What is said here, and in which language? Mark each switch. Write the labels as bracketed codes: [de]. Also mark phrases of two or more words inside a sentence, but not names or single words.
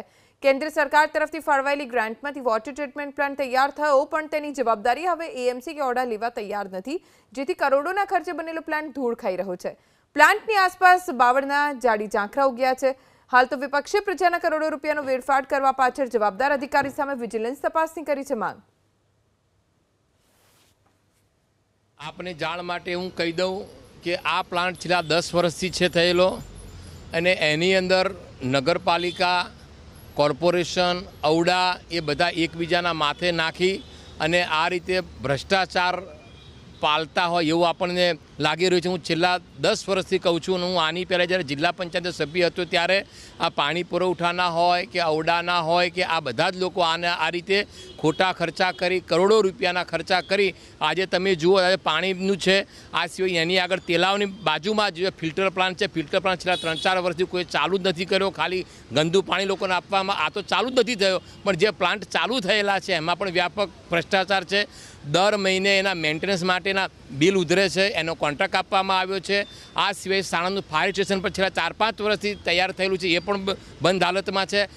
[gu] કેન્દ્ર સરકાર તરફથી ફાળવાયેલી ગ્રાન્ટમાંથી [en] water treatment plant [gu] તૈયાર થયો, પણ તેની જવાબદારી હવે એએમસી કે ઓડા લેવા તૈયાર નથી, જેથી કરોડોના ખર્ચે બનેલો પ્લાન્ટ ધૂળ ખાઈ રહ્યો છે। પ્લાન્ટની આસપાસ બાવળના જાડી ઝાંખરા ઉગ્યા છે। હાલ તો વિપક્ષે પ્રજાના કરોડો રૂપિયાનો વેડફાટ કરવા પાછળ જવાબદાર અધિકારી સામે વિજિલન્સ તપાસની કરી છે માંગ। આપને જાણ માટે હું કહી દઉં કે આ પ્લાન્ટ છેલ્લા 10 વર્ષથી છે થયેલો અને એની અંદર નગરપાલિકા કોર્પોરેશન ઔડા એ બધા એકબીજાના માથે નાખી અને આ રીતે ભ્રષ્ટાચાર પાળતા હોય એવું આપણે લાગી રહ્યું છે। હું છેલ્લા 10 વર્ષથી કહું છું। હું આની પહેલા જ્યારે જિલ્લા પંચાયત સભ્ય હતો ત્યારે આ પાણી પુરવઠાના હોય કે ઔડાના હોય કે આ બધા જ લોકો આને આ રીતે ખોટા ખર્ચા કરી કરોડો રૂપિયાના ખર્ચા કરી આજ તમે જુઓ આજ પાણીનું છે। આ સિવાય એની આગળ તેલાવની બાજુમાં જે [en] filter plant [gu] છે, [en] filter plant [gu] છેલ્લા 3-4 વર્ષથી કોઈ ચાલુ જ નથી કર્યો। ખાલી ગંદું પાણી લોકોને આપવામાં આ તો ચાલુ જ નથી થયો, પણ જે પ્લાન્ટ ચાલુ થયેલા છે એમાં પણ વ્યાપક ભ્રષ્ટાચાર છે। દર મહિને એના મેન્ટેનન્સ માટેના બિલ ઉધરે છે, એનો કોન્ટ્રાક્ટ આપવામાં આવ્યો છે। આ સિવાય સાણંદનું [en] fire station [gu] પર છેલ્લા 4-5 વર્ષથી તૈયાર થયેલું છે, એ પણ બંધ હાલતમાં છે।